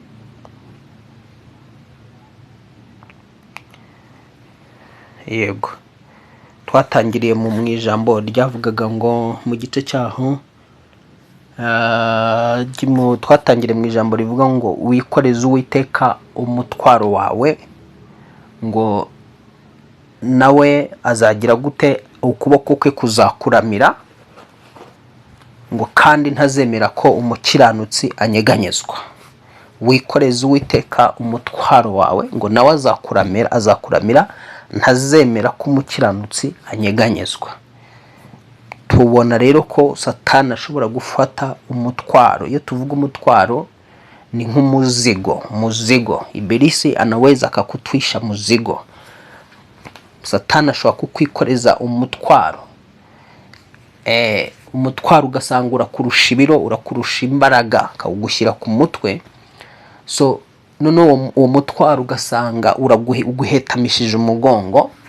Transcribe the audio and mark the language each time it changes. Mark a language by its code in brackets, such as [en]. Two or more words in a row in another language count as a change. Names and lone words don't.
[rw] yego twatangiriye mu ijambo ryavugaga ngo mu gice cyaho twatangiriye mu ijambo rivuga ngo wikoreze Uwiteka umutwaro wawe, ngo nawe azagira gute, ukuboko kwe kuzakuramira, ngo kandi ntazemera ko umukiranutsi anyeganyezwa. Wikoreze Uwiteka umutwaro wawe, ngo nawe azakuramira, ntazemera ko umukiranutsi anyeganyezwa. Tubona rero ko Satani ashobora gufata umutwaro. Iyo tuvuga umutwaro ni nk'umuzigo. [sw] Ibilisi anaweza akakutwisha muzigo. [rw] Satani ashobora kukwikoreza umutwaro, umutwaro ugasanga urakurusha ibiro, urakurusha imbaraga, akawugushyira ku mutwe. So none uwo mutwaro ugasanga uguhetamishije umugongo.